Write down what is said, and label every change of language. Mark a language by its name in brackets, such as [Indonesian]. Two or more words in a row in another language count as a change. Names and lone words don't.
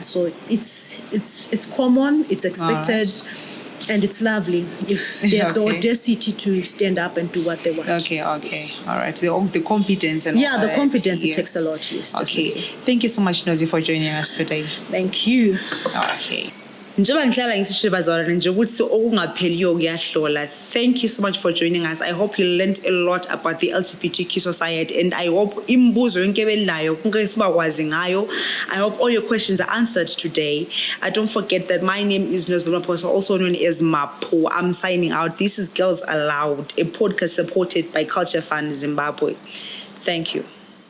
[English] So it's common, it's expected, and it's lovely if they have the Okay. audacity to stand up and do what they want. Okay. All right. The confidence and Yeah, all the that. confidence, it Yes. takes a lot. Yes, Okay. definitely. Thank you so much, Nozi, for joining us today. Thank you. Okay. [North Ndebele] Njengoba ngihlala ngisishibazana nje ukuthi okungapheliyo kuyahlola. [English] Thank you so much for joining us. I hope you learned a lot about the LGBTQ society, and I hope [North Ndebele] imibuzo yonke ebelayo konke efuna kwazi ngayo. [English] I hope all your questions are answered today. Don't forget that my name is Nozipho Moyo, also known as Mapo. I'm signing out. This is Girls Aloud, a podcast supported by Culture Fund Zimbabwe. Thank you.